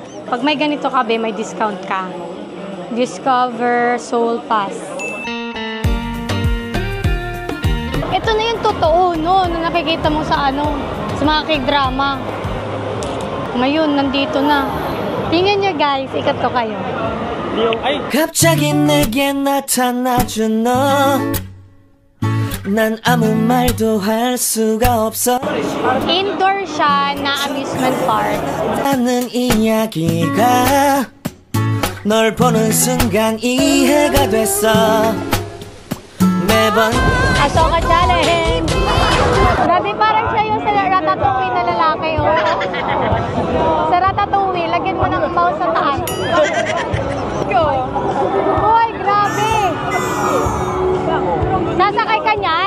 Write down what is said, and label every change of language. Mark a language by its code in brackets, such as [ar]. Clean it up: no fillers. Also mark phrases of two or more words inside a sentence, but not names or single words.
[tl] Pag may ganito ka, may discount ka. Discover Soul Pass. Ito na yung totoo, no? Na nakikita mo sa sa mga k-drama. Ngayon, nandito na. Tingnan nyo, guys. Ikat ko kayo. [ko] 갑자기 내게 나타나준 너 난 아무 말도 할 수가 없어. [tl] Indoor siya na [en] amusement park. [ko] 하는 이야기가 널 보는 순간 이해가 됐어. 매번 [tl] Asoka challenge. Grabe, parang siya yung sa Ratatouille na lalaki, oh. Sa Ratatouille, lagyan mo ng mouse sa taas. Uy, grabe. Sasakay ka niyan?